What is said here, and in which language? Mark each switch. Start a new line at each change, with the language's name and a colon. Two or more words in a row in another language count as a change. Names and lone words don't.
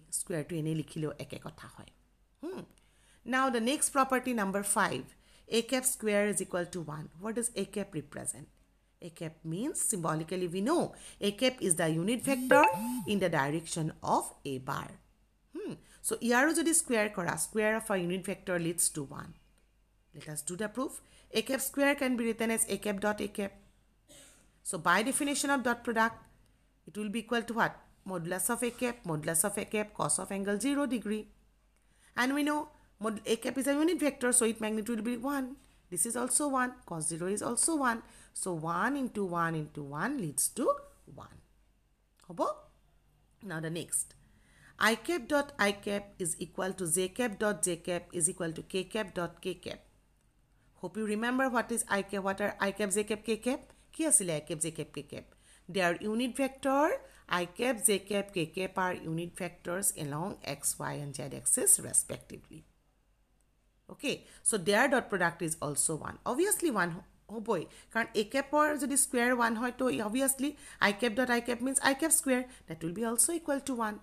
Assamese: Square টো এনে লিখিলো একে কথা হয়.
English: Now the next property, number 5. A cap square is equal to 1. What does A cap represent? A cap means, symbolically we know, A cap is the unit vector in the direction of A bar. So
Assamese: ইয়াৰু যদি square কৰা,
English: square of a unit vector leads to 1. Let us do the proof. A cap square can be written as A cap dot A cap. So by definition of dot product, it will be equal to what? Modulus of A cap, cos of angle 0 degree. And we know A cap is a unit vector, so its magnitude will be 1. This is also 1. Cos 0 is also 1. So 1 into 1 into 1 leads to 1. Hobo? Now the next. I cap dot I cap is equal to J cap dot J cap is equal to K cap dot K cap. Hope you remember what is I cap, what are I cap, J cap, K cap?
Assamese: কি আছিলে
English: I cap, J cap, K cap? They are unit vector. I cap, J cap, K cap are unit vectors along X, Y and Z axis respectively. Okay, so their dot product is also 1. Obviously 1 hoboy.
Assamese: Karan A cap or jodi square 1 hoy
English: to obviously I cap dot I cap means I cap square. That will be also equal to 1.